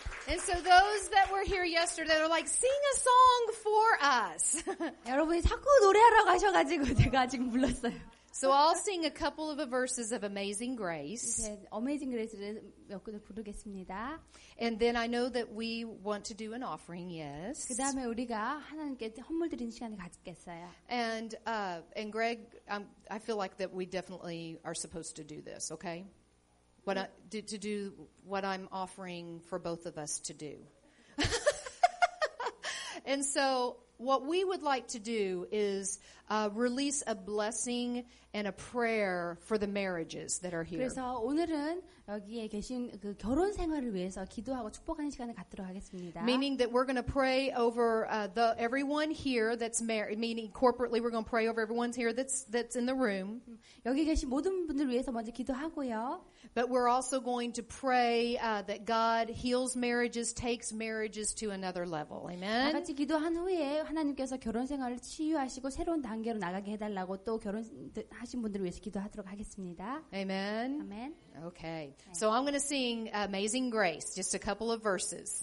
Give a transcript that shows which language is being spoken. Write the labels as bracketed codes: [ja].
[en] And so those that were here yesterday are like, sing a song for us. [ko] 여러분이 자꾸 노래하라고 하셔가지고 제가 지금 불렀어요. [en] So I'll sing a couple of verses of Amazing Grace. [ko] 이제 어메이징 그레이스를 몇 곡을 부르겠습니다. [en] And then I know that we want to do an offering, yes. [ko] 그 다음에 우리가 하나님께 헌물 드리는 시간을 갖겠어요. [en] And Greg, I feel like that we definitely are supposed to do this, okay? To do what I'm offering for both of us to do. And so what we would like to do is release a blessing and a prayer for the marriages that are here. [ko] 그래서 오늘은 여기에 계신 그 결혼 생활을 위해서 기도하고 축복하는 시간을 갖도록 하겠습니다. [en] Meaning that we're going to pray over everyone here that's married. Meaning corporately, we're going to pray over everyone here that's in the room. [ko] 여기 계신 모든 분들 위해서 먼저 기도하고요. [en] But we're also going to pray that God heals marriages, takes marriages to another level. [ko] 다 [en] Amen. [ko] 같이 기도한 후에 하나님께서 결혼 생활을 치유하시고 새로운 단계로 나가게 해달라고 또 결혼하신 분들을 위해서 기도하도록 하겠습니다. [en] Amen. [ko] 아멘. [en] Okay. So I'm going to sing Amazing Grace, just a couple of verses.